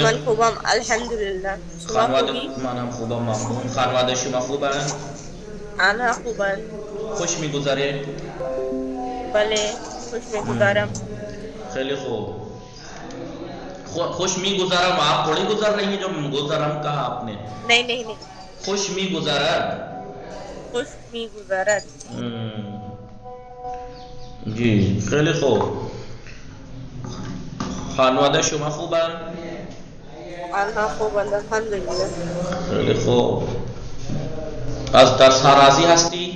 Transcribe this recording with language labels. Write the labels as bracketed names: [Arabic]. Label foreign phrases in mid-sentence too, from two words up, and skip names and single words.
[Persian] من خوبم الحمدلله. شما خانواده خوبی؟ منم خوبم ممنون. خانواده شما خوبن؟ آنها خوبن. خوش میگذره؟ بله خوش میگذارم. خیلی خوب. خوش میگذرم. [Urdu] آپ تھوڑی گزر رہی ہیں جو گزرم کہا آپ نے. نہیں [Persian] خوش میگذرد. خوش میگذارد. جی خیلی خوب. خانواده شما خوبن؟ آنها خوبن الحمدلله. خیلی خوب. از درس ها راضی هستی؟